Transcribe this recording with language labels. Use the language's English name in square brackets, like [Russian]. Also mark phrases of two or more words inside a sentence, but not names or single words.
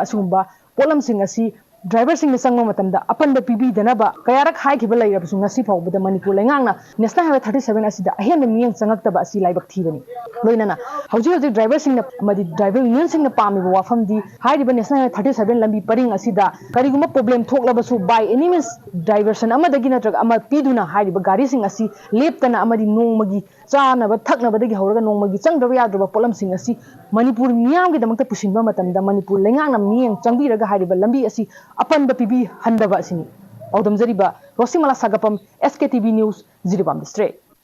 [Manipuri] asumba polam sing asi driver sing na sangma matamda apanda pibi danaba kayarak hai khiba lairabasu ngasi phawbada Manipur lengangna National Highway 37 asida ahen miyeng changaktaba asi laibak thibani loinana hauji driver sing na madi [English] driver union [Manipuri] sing na pami wafam di hairiba National Highway 37 lambi paring asida kariguma problem thoklabasu [English] by any means diversion [Manipuri] amadagi natraga ama piduna hairiba gari sing asi leptana amadi nongmagi chanaba thaknabadagi hauraga nongmagi changdraba yadraba polam sing asi Manipur miyam gi damakta pusinba matamda Manipur lengangna miyeng changbiraga hairiba lambi asi Apan pibi handaba sini. Audam Zariba, Rosimala Sagapam, SKTV News, Jiribam District.